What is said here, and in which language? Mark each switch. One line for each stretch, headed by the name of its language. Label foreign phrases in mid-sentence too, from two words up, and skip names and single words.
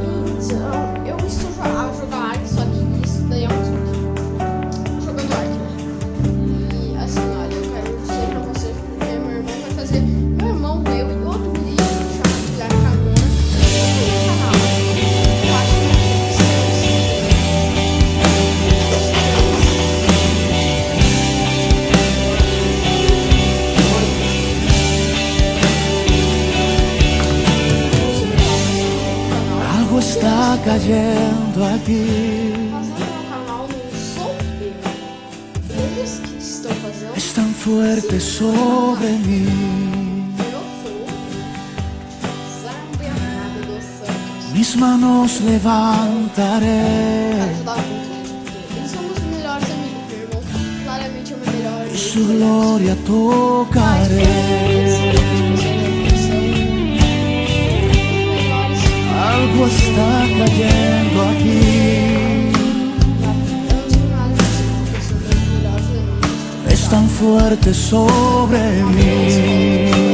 Portuguese: Então, eu estou a jogar Ark, só que isso daí é um jogando Ark, né? E assim, olha, eu quero dizer pra vocês porque meu irmão vai fazer. Meu irmão, eu e outro guri chamado Guilherme Carmona no canal. Eu acho
Spanish: Algo está cayendo aquí.
Portuguese: fazendo meu canal não sou eu. Eles que estão fazendo.
Spanish: Es tan fuerte sobre mí.
Portuguese: Eu sou Sara Bernardo dos Santos.
Spanish: Mis manos
Portuguese: Quero
Spanish: levantaré
Portuguese: ajudar muito eles, porque eles são os melhores amigos. Meu irmão claramente é o meu melhor
Spanish: y
Portuguese: amigo.
Spanish: su gloria tocaré. Algo está cayendo aquí. Es tan fuerte sobre mí.